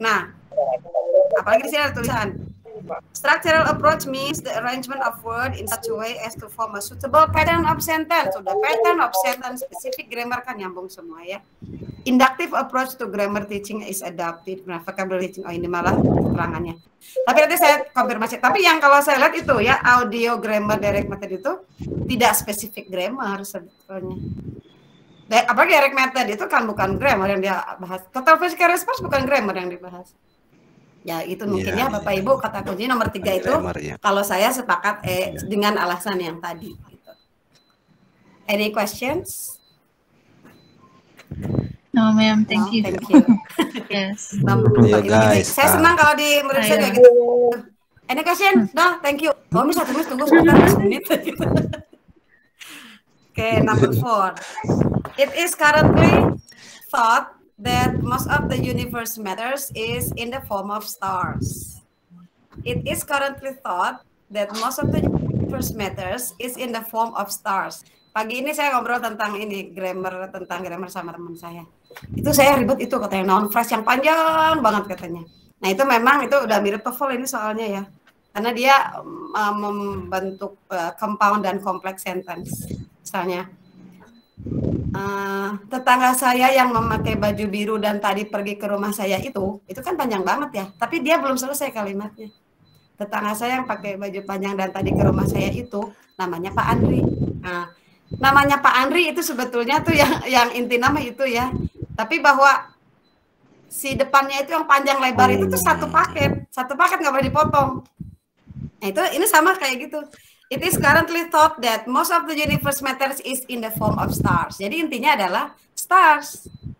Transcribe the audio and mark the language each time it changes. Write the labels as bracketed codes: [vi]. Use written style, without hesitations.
[id] Nah, apalagi di sini ada tulisan [en] structural approach means the arrangement of word in such a way as to form a suitable pattern of sentence. [id] Sudah [en] pattern of sentence, specific grammar [id] kan nyambung semua ya. [en] Inductive approach to grammar teaching is adopted. [id] Nah, vocabulary teaching, ini malah keterangannya. Tapi nanti saya konfirmasi. Tapi yang kalau saya lihat itu ya, audio grammar direct method itu tidak spesifik grammar sebetulnya. Apalagi direct method itu kan bukan grammar yang dia bahas. Total physical response bukan grammar yang dibahas. Ya itu mungkin ya Bapak Ibu, kata kunci nomor 3 itu kalau saya sepakat dengan alasan yang tadi gitu. [en] Any questions? No ma'am, thank you. Thank you. Yes. Guys, [id] saya senang kalau di murid saya kayak gitu. [en] Any question? No, thank you. [id] Oh, bisa terus tunggu sebentar 1 menit gitu. [en] Okay, number 4. It is currently thought that most of the universe matters is in the form of stars. It is currently thought that most of the universe matters is in the form of stars. [id] Pagi ini saya ngobrol tentang tentang grammar sama teman saya. Itu saya ribet itu katanya, noun phrase yang panjang banget katanya. Nah itu memang itu udah mirip TOEFL ini soalnya ya. Karena dia membentuk compound dan complex sentence. Misalnya, tetangga saya yang memakai baju biru dan tadi pergi ke rumah saya itu kan panjang banget ya, tapi dia belum selesai kalimatnya. Tetangga saya yang pakai baju panjang dan tadi ke rumah saya itu namanya Pak Andri. Nah, namanya Pak Andri itu sebetulnya tuh yang inti nama itu ya, tapi bahwa si depannya itu yang panjang lebar itu tuh satu paket nggak boleh dipotong. Nah itu ini sama kayak gitu. [en] It is currently thought that most of the universe matters is in the form of stars. [id] Jadi intinya adalah stars.